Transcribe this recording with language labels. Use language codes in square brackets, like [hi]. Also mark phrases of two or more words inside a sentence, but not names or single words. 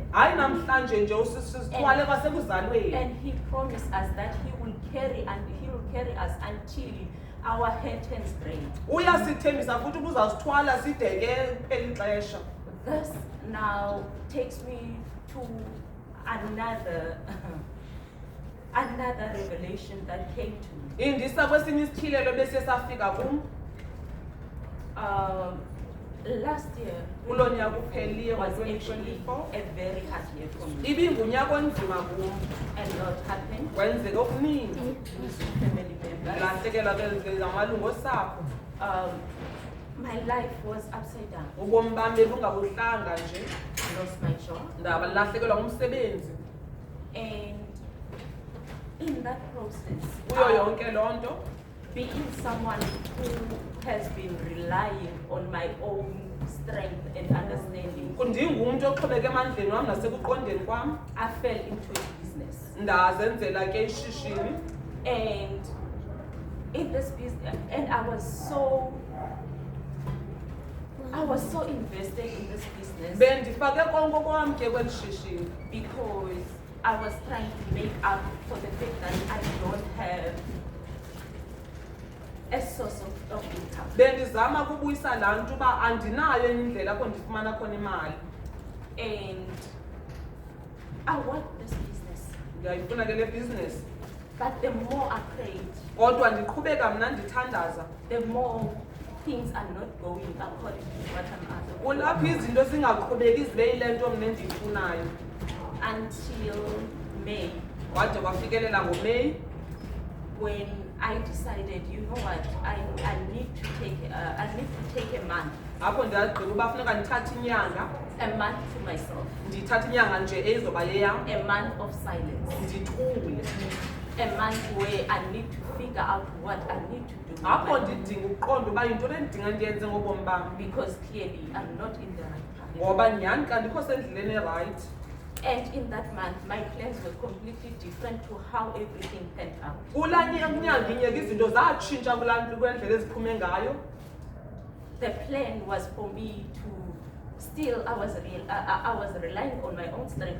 [xh] Hayi namhlanje nje usisithwale kwasekuzalweni. [en] And He promised us that He will carry us until our hair turns gray. [xh] Uyasithembisa futhi ukuzasithwala side ke phela ixesha. [en] This now takes me to another revelation that came to me. [xh] Indisa kwesinye isityhilelo bese safika kum. [en] Last year [xh] Kulo nyaka upheliye [en] was actually [xh] ngo-2024. [en] a very hard year for me. [xh] Ibingunyaka onzima kum. [en] A lot happened. [xh] Kwenzeka okuningi. [en] Losing family members. [xh] Lahlekelwa ke ngamalungu osapho. [en] My life was upside down. [xh] Ubomi bami bebungabuhlanga nje. [en] Lost my job. [xh] Ndalahlekelwa ngumsebenzi. [en] And in that process, [xh] Kuyo yonke loo nto, [en] being someone who has been relying on my own strength and understanding, [xh] ndingumntu oxhobeke emandleni wam nasekuqondeni kwam, [en] I fell into a business. [xh] ndazenzela ke ishishini. [en] And in this business, and I was so invested in this business [xh] Bendifake konke kwam ke kweli shishini [en] because I was trying to make up for the fact that I don't have a source of income. [xh] bendizama kubuyisa laa nto uba andinayo enye indlela apho ndifumana khona imali. [en] And I want this business. [xh] Ndiyayifuna ke le business, [en] But the more I prayed, [xh] kodwa ndiqhubeka mna ndithandaza. [en] the more things are not going according to what I'm asking. [xh] Kulapho izinto zingaqhubeki zibe yile nto mna endiyifunayo. [en] Until May, [xh] Wade kwafikelela ngoMeyi, [en] when I decided, you know what, I need to take a month [xh] apho ndagqiba uba funeka ndithathe inyanga, [en] to myself, [xh] ndithathe inyanga nje ezoba yeyam, [en] a month of silence, [xh] ndithule. [en] a month where I need to figure out what I need to do with [xh] Apho [en] my life, [xh] ndidinga ukuqonda uba yintoni endidinga ndiyenze ngobomi bam, [en] because clearly I'm not in the right path. [xh] ngoba nyhani xa ndikho sendleleni erayithi. [en] And in that month, my plans were completely different to how everything panned out. [xh] Kulaa nyanga inyeka izinto zatshintsha kwendlela eziphume ngayo. [en] The plan was for me to still, I was relying on my own strength.